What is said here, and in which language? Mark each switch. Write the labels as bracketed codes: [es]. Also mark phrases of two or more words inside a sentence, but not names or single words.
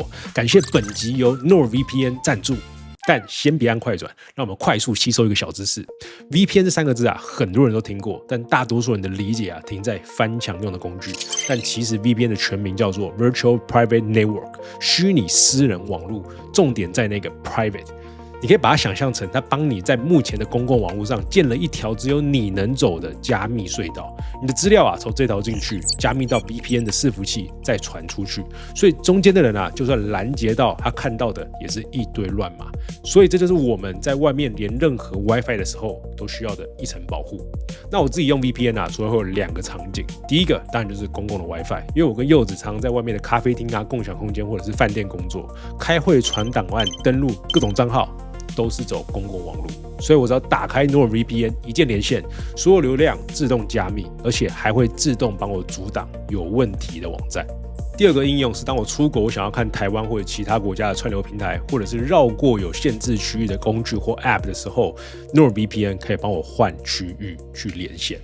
[zh] 感謝本集由 NordVPN 贊助。但先別按快轉，讓我們快速吸收一個小知識。VPN 這3個字啊，很多人都聽過，但大多數人的理解啊，停在翻牆用的工具。但其實 VPN 的全名叫做 [en] Virtual Private Network， [zh] 虛擬私人網絡，重點在那個 private。你可以把它想象成，它幫你在目前的公共網絡上建了一條只有你能走的加密隧道。你的資料啊，從這條進去，加密到 VPN 的伺服器，再傳出去。所以中間的人啊，就算攔截到他看到的，也是一堆亂碼。所以這就是我們在外面連任何 WiFi 的时候都需要的一層保護。那我自己用 VPN 啊，除了会有2個場景，第一個當然就是公共的 WiFi， 因為我跟柚子常常在外面的咖啡廳啊、共享空間或者是飯店工作，開會傳檔案、登錄各種賬號。都是走公共網絡，所以我只要打開 NordVPN 一鍵連線，所有流量自動加密，而且還會自動幫我阻擋有問題的網站。第二個應用是，當我出國，我想要看台灣或者其他國家的串流平台，或者是繞過有限制區域的工具或 App 的時候 ，NordVPN 可以幫我換區域去連線。